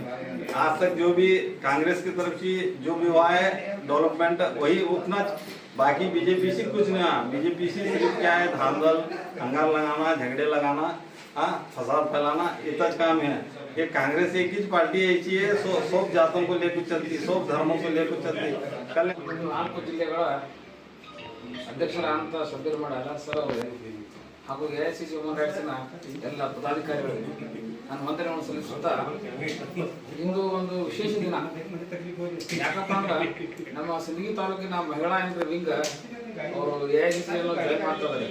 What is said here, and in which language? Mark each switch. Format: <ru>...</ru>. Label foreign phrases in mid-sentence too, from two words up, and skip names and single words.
<hi>आज तक जो भी कांग्रेस की तरफ से जो भी हुआ है डेवलपमेंट वही उतना, बाकी बीजेपी से कुछ नहीं हुआ। बीजेपी से सिर्फ क्या है, धांधल, हंगार लगाना, झगड़े लगाना, फसाद फैलाना, इतना काम है। ये कांग्रेस एक ही पार्टी ऐसी है, सब जातों को लेकर चलती, सब धर्मों को लेकर चलती। कल</hi> <kn>ಜಿಲ್ಲೆಗಳ ಅಧ್ಯಕ್ಷರಾದಂಥ ಶಬ್ಬೀರ್ ಮಾಡಾರ ಸರ್ ಅವರೇ ಹಾಗೂ ಎಐಸಿಸಿ ಹ್ಯೂಮನ್ ರೈಟ್ಸ್ನ ಎಲ್ಲ ಪದಾಧಿಕಾರಿಗಳಿಗೆ ನಾನು ವಂದನೆಗಳನ್ನು ಸಲ್ಲಿಸುತ್ತಾ, ಇಂದು ಒಂದು ವಿಶೇಷ ದಿನ. ಯಾಕಪ್ಪ ಅಂದ್ರೆ ನಮ್ಮ ಸಿಂದಗಿ ತಾಲೂಕಿನ ಮಹಿಳಾ ಏನ್ರಿ ವಿಂಗ್ ಅವರು ಎಐಸಿಸಿಯನ್ನು ಜಾಯಿನ್ ಮಾಡ್ತಾ ಇದ್ದಾರೆ.</kn>